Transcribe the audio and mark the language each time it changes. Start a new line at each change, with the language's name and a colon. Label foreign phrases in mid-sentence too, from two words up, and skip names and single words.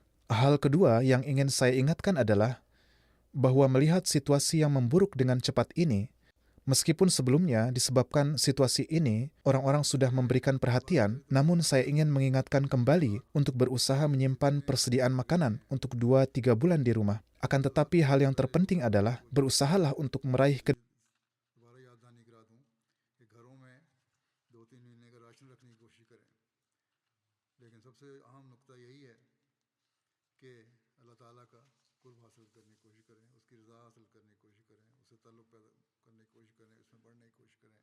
Indonesian: Hal kedua yang ingin saya ingatkan adalah bahwa melihat situasi yang memburuk dengan cepat ini, meskipun sebelumnya disebabkan situasi ini, orang-orang sudah memberikan perhatian, namun saya ingin mengingatkan kembali untuk berusaha menyimpan persediaan makanan untuk 2-3 bulan di rumah. Akan tetapi hal yang terpenting adalah berusahalah untuk meraih
Urdu: دوبارہ یاد دہانی کرا دوں کہ گھروں میں 2-3 مہینے کا راشن رکھنے کی کوشش کریں، لیکن سب سے اہم نکتہ یہی ہے کہ اللہ تعالیٰ کا قرب حاصل کرنے کی کوشش کریں، اس کی رضا حاصل کرنے کی کوشش کریں، اس سے تعلق پیدا کرنے کی کوشش کریں، اس میں بڑھنے کی کوشش کریں.